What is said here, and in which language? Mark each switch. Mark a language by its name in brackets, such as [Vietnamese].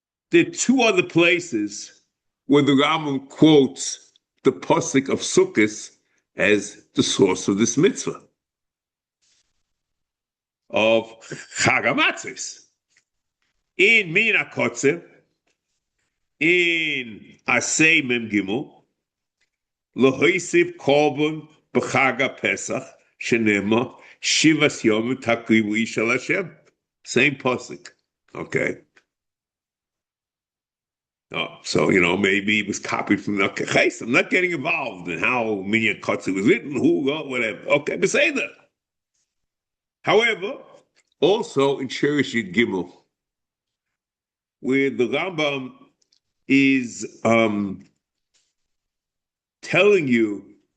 [English] There are two other places where the Rambam quotes the Pasuk of Sukkot as the source of this mitzvah of Chag HaMatzos. [Hebrew] In Mנחat, in Aseh Mem Gimel, להוסיף קרבן בחג הפסח, שנאמר, שבעת ימים תקריבו של השם. [English] Same pasuk. Okay. So, maybe it was copied from the case. I'm not getting involved in how Mנחat was written, who, whatever. Okay, but say that. However, also in Rashit Gimel, where the Rambam is telling you